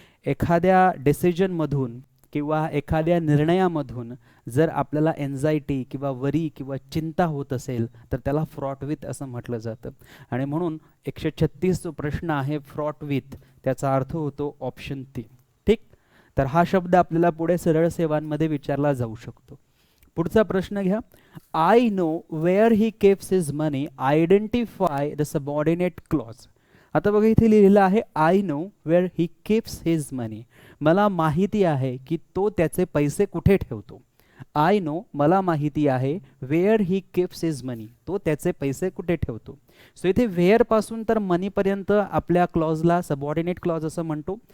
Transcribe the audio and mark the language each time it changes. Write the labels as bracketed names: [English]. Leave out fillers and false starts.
[Marathi] एखाद्या डिसिजनमधून किंवा एखाद्या निर्णयामधून जर आपल्याला एन्झायटी किंवा वरी किंवा चिंता होत असेल तर त्याला फ्रॉट विथ असं म्हटलं जातं. आणि म्हणून 136 जो प्रश्न आहे फ्रॉट विथ, त्याचा अर्थ होतो ऑप्शन 3. ठीक. तर हा शब्द आपल्याला पुढे सरळ सेवांमध्ये विचारला जाऊ शकतो. पुढचा प्रश्न घ्या. [English] I know where he keeps his money, identify the subordinate clause. [Marathi] आता बघा इथे लिहिलेलं आहे [English] I know where he keeps his money. [Marathi] मला माहिती आहे की तो त्याचे पैसे कुठे ठेवतो. [English] I know, [Marathi] मला माहिती आहे, [English] where he keeps his money, [Marathi] तो त्याचे पैसे कुठे ठेवतो. सो इथे वेअर पासून तर मनी पर्यंत आपल्या क्लॉजला सबऑर्डिनेट क्लॉज असं म्हणतो.